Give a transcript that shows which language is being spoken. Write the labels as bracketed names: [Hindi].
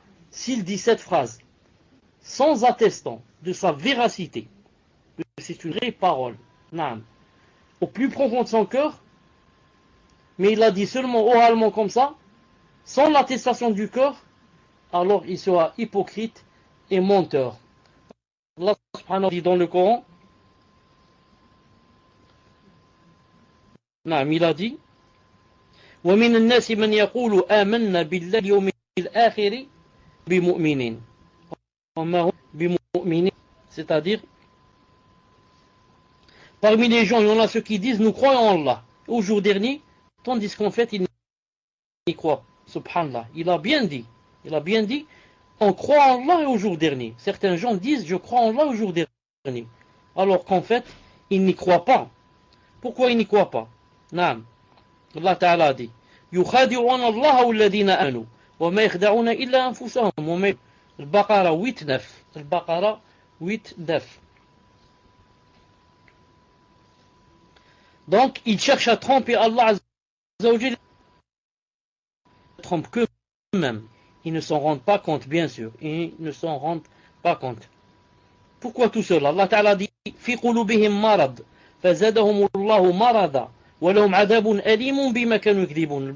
[French] S'il dit cette phrase sans attestant de sa véracité, c'est une vraie parole, au plus profond de son cœur, mais il l'a dit seulement oralement comme ça, sans l'attestation du cœur, alors il sera hypocrite et menteur. Allah subhanahu wa ta'ala dit dans le Coran, il a dit, [Arabic] وَمِنَ النَّاسِ مَنْ يَقُولُ آمَنَّا بِاللَّهِ الْيَوْمِ الْآخِرِ بِمُؤْمِنِينَ وَمَا هُمْ بِمُؤْمِنِينَ. [French] C'est-à-dire, parmi les gens, il y en a ceux qui disent nous croyons en Allah au jour dernier, tandis qu'en fait ils n'y croient. Subhanallah, il a bien dit, on croit en Allah et au jour dernier. Certains gens disent je crois en Allah au jour dernier, alors qu'en fait ils n'y croient pas. Pourquoi ils n'y croient pas? Allah Ta'ala dit [Arabic] يخادعون الله والذين آمنوا وما يخدعون إلا أنفسهم. [French] Al-Baqara 8-9. Donc ils cherchent à tromper Allah Azza wa Jalla. Ils ne trompent qu'eux-mêmes. Ils ne s'en rendent pas compte, bien sûr. Ils ne s'en rendent pas compte. Pourquoi tout cela? Allah Ta'ala dit [Arabic] في قلوبهم مرض فزادهم الله مرضا ولهم عذاب أليم بما كانوا يكذبون.